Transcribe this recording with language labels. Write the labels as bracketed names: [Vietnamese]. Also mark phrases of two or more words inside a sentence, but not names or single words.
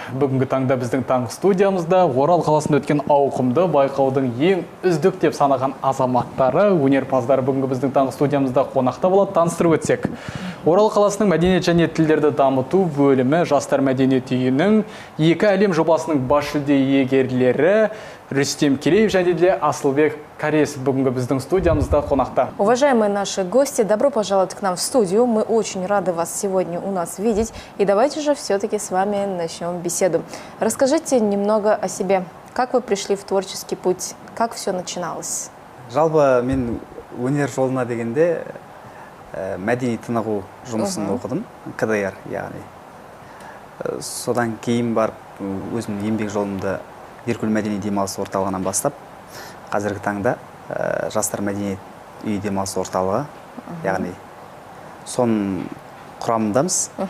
[Kazakh] Бүгінгі таңда біздің таң студиямызда Орал қаласында өткен ауқымды байқаудың ең үздік деп санаған азаматтары, өнерпаздары бүгінгі біздің таң студиямызда қонақта болады. Таныстырып өтсек. Орал қаласының мәдениет және тілдерді дамыту бөлімі Жастар мәдениет үйінің екі әлем жобасының бас жүлде иегерлері Рүстем Кереев және де Асылбек Карес бүгінгі біздің студиямызда қонақта. [Russian] Уважаемые наши гости, добро пожаловать к нам в студию. Мы очень рады вас сегодня у нас видеть. И давайте же все-таки с вами начнем беседу. Расскажите немного о себе. Как вы пришли в творческий путь? Как все начиналось? [Kazakh] Жалпы мен өнер жолына дегенде мәдени тынығу жұмысын оқыдым, КДР, яғни. Содан кейін барып өзімнің еңбек жолымды Деркөл мәдени демалыс орталығынан бастап, қазіргі таңда Жастар мәдениет үйі демалыс орталығы, яғни соның құрамындамыз.